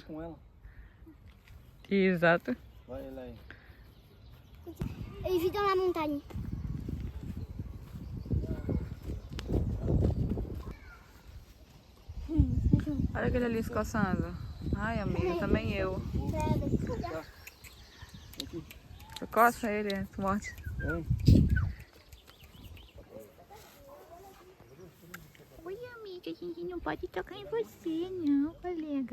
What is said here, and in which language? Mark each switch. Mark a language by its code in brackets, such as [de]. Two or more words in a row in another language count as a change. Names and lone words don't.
[pt] Com ela. Exato. Vai lá aí. [fr] Et vis dans la montagne. [pt] Olha aquele ali se coçando. Ai, amiga, também eu. Tu coça ele, tu morde. Oi, amiga, a gente não pode tocar em você, não, colega.